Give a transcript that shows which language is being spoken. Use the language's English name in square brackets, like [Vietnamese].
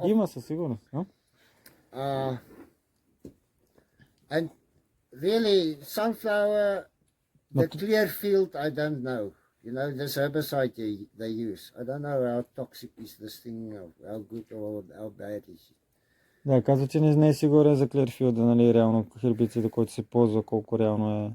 [Bulgarian] Има със сигурност. [English] And really, sunflower, the clear field, I don't know. You know, this herbicide they use. I don't know how toxic is this thing, how good or how bad is it. [Bulgarian] Да, казва, че не е сигурен за Клерфилда, нали, реално хербицида, който се ползва, колко реално е.